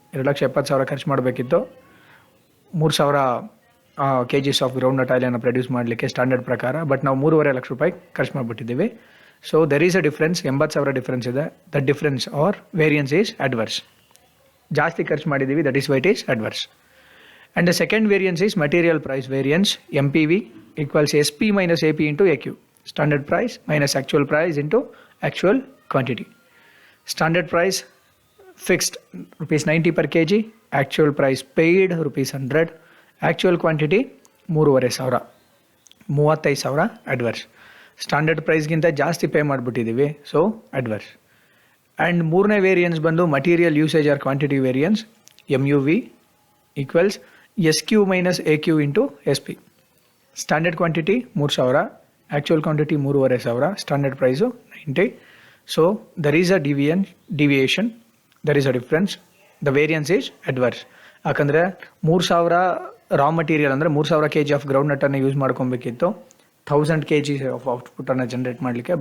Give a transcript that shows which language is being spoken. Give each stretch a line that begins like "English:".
Kannada: 2,70,000 ಖರ್ಚು ಮಾಡಬೇಕಿತ್ತು. 3,000 kgs of groundnut ಆಯಿಲನ್ನು ಪ್ರೊಡ್ಯೂಸ್ ಮಾಡಲಿಕ್ಕೆ ಸ್ಟ್ಯಾಂಡರ್ಡ್ ಪ್ರಕಾರ. ಬಟ್ ನಾವು 3.5 ಲಕ್ಷ ರೂಪಾಯಿ ಖರ್ಚು ಮಾಡಿಬಿಟ್ಟಿದ್ದೀವಿ.
English: So there is a difference, 80,000 difference ಇದೆ. That difference or variance is adverse.
Kannada: ಜಾಸ್ತಿ ಖರ್ಚು ಮಾಡಿದ್ದೀವಿ,
English: That is why it is adverse. And the second variance is material price variance. MPV equals SP minus AP into AQ. Standard price minus actual price into actual quantity. Standard price fixed rupees 90 per kg. Actual price paid rupees 100. Actual quantity 3,500. 35,000 adverse.
Kannada: Standard price ಗಿಂತ ಜಾಸ್ತಿ pay ಮಾಡಿಬಿಟ್ಟಿದ್ದೀವಿ, so adverse. And ಮೂರನೇ variance ಬಂದು material usage R quantity variance.
English: MUV equals SQ minus AQ into SP. Standard quantity 3,000, actual quantity 3,500, standard price 90. So there is a deviation, there is a difference. The variance is adverse.
Kannada: ಯಾಕಂದರೆ 3,000 raw material ಅಂದರೆ 3,000 kg of ಗ್ರೌಂಡ್ನಟನ್ನು use ಮಾಡ್ಕೊಬೇಕಿತ್ತು 1000 kg of ಔಟ್ಪುಟ್ಟನ್ನು generate ಮಾಡಲಿಕ್ಕೆ.